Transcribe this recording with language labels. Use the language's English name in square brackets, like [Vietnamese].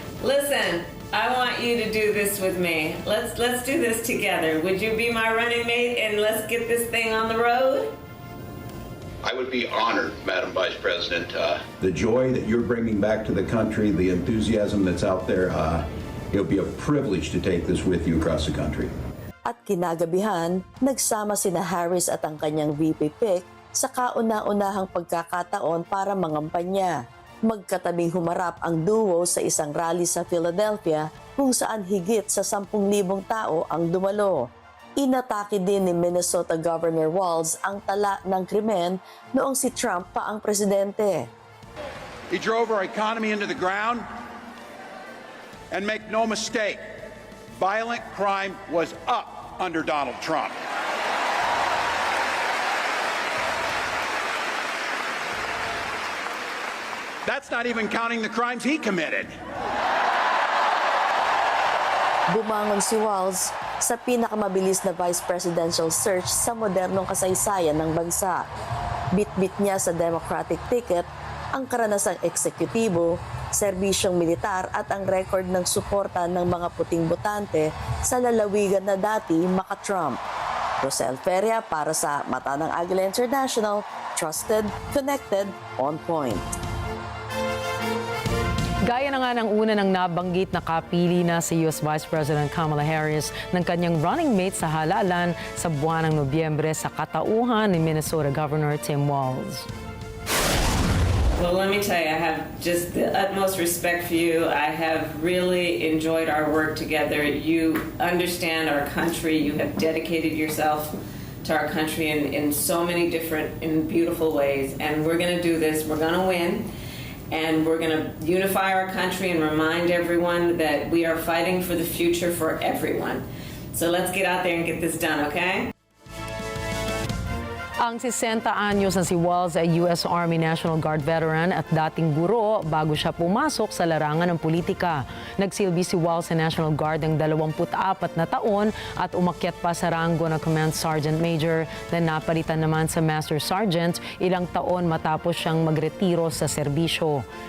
[English] Listen, I want you to do this with me. Let's do this together. Would you be my running mate and let's get this thing on the road? I would be honored, Madam Vice President. The joy that you're bringing back to the country, the enthusiasm that's out there, it'll be a privilege to take this with you across the country. [Filipino] At kinagabihan, nagsama sina Harris at ang kanyang VP pick sa kauna-unahang pagkakataon para mangampanya. Magkatabing humarap ang duo sa isang rally sa Philadelphia kung saan higit sa 10,000 tao ang dumalo. Inatake din ni Minnesota Governor Walz ang tala ng krimen noong si Trump pa ang presidente. [English] He drove our economy into the ground, and make no mistake, violent crime was up under Donald Trump. That's not even counting the crimes he committed. [Filipino] Bumangon si Walz sa pinakamabilis na vice presidential search sa modernong kasaysayan ng bansa. Bit-bit niya sa Democratic ticket ang karanasang eksekutibo, serbisyong militar at ang record ng suporta ng mga puting botante sa lalawigan na dati maka-Trump. Rosel Feria para sa Mata ng Agila International, [English] trusted, connected, on point. [Filipino] Gaya na nga ng una ng nabanggit na kapili na si U.S. Vice President Kamala Harris ng kanyang running mate sa halalan sa buwan ng Nobyembre sa katauhan ni Minnesota Governor Tim Walz. [English] Well, let me tell you, I have just the utmost respect for you. I have really enjoyed our work together. You understand our country. You have dedicated yourself to our country in so many different and beautiful ways. And we're going to do this. We're going to win. And we're going to unify our country and remind everyone that we are fighting for the future for everyone. So let's get out there and get this done, okay? [Filipino] Ang 60 anyos na si Walz ay U.S. Army National Guard veteran at dating guro bago siya pumasok sa larangan ng politika. Nagsilbi si Walz sa National Guard ng 24 na taon at umakyat pa sa ranggo ng Command Sergeant Major na napalitan naman sa Master Sergeant ilang taon matapos siyang magretiro sa serbisyo.